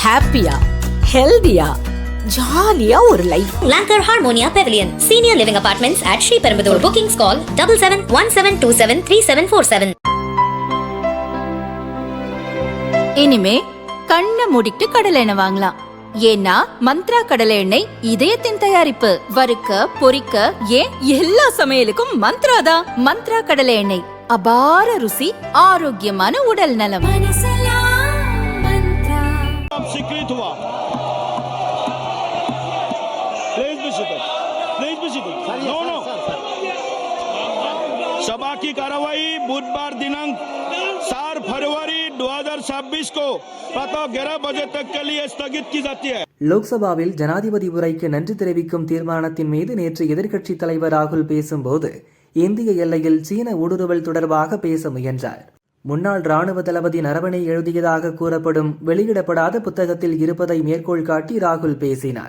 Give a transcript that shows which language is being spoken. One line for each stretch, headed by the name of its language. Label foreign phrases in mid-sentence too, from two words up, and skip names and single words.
Tamil: ஹாப்பியா ஹெல்தியா ஜாலியா ஒரு லைஃப்.
English: Lanker Harmonia Pavilion, Senior Living Apartments at Sri Perumbudur. Bookings call 7717273747.
Tamil: இனிமே கண்ணை மூடிட்டு கடலை எண்ணெய் வாங்கலாம். ஏன்னா மந்த்ரா கடலை எண்ணெய் இதயத்தின் தயாரிப்பு. வறுக்க பொரிக்க ஏன் எல்லா சமையலுக்கும் மந்த்ரா தான். மந்த்ரா கடலை எண்ணெய், அபார ருசி, ஆரோக்கியமான உடல் நலம்.
Hindi: सभा की कार्रवाई बुधवार दिनांक 4 फरवरी 2026 को प्रातः 11 बजे तक के लिए स्थगित की जाती है.
Tamil: லோக்சபாவில் ஜனாதிபதி உரைக்கு நன்றி தெரிவிக்கும் தீர்மானத்தின் மீது நேற்று எதிர்க்கட்சித் தலைவர் ராகுல் பேசும்போது இந்திய எல்லையில் சீன ஊடுருவல் தொடர்பாக பேச முயன்றார். முன்னாள் ராணுவ தளபதி நரவணே எழுதியதாக கூறப்படும் வெளியிடப்படாத புத்தகத்தில் இருப்பதை மேற்கோள் காட்டி ராகுல் பேசினார்.